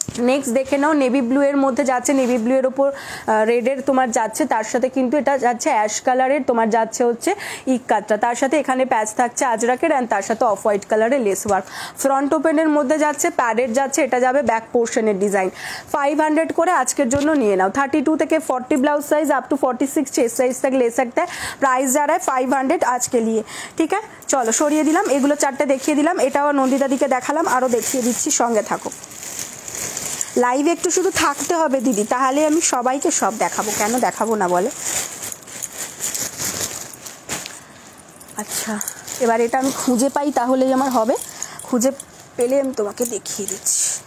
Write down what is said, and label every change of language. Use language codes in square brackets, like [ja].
[bn] Next দেখে নাও, navy blue এর মধ্যে যাচ্ছে, নেভি ব্লু এর উপর রেডের তোমার যাচ্ছে, তার সাথে কিন্তু এটা যাচ্ছে অ্যাশ কালারের তোমার যাচ্ছে হচ্ছে ইক্কাতটা, তার সাথে এখানে প্যাচ থাকছে আজরাকের, অ্যান্ড তার সাথে অফ হোয়াইট কালারের লেস ওয়ার্ক। ফ্রন্ট ওপেনের মধ্যে যাচ্ছে, প্যাডেড যাচ্ছে, এটা যাবে ব্যাক পোর্শনের ডিজাইন। 500 করে আজকের জন্য নিয়ে নাও। 32 থেকে 40 blouse size up to 46 chest size [hi] तक ले सकते हैं। प्राइस जा रहा है 500 आज के लिए। [bn] ठीक है, চলো সরিয়ে দিলাম, এগুলো 4টে দেখিয়ে দিলাম, এটাও নন্দিতা দিকে দেখালাম, আরও দেখিয়ে দিচ্ছি, সঙ্গে থাকো। লাইভে একটু শুধু থাকতে হবে দিদি, তাহলে আমি সবাইকে সব দেখাবো, কেন দেখাবো না বলে। আচ্ছা, এবার এটা আমি খুঁজে পাই তাহলেই আমার হবে, খুঁজে পেলে আমি তোমাকে দেখিয়ে দিচ্ছি।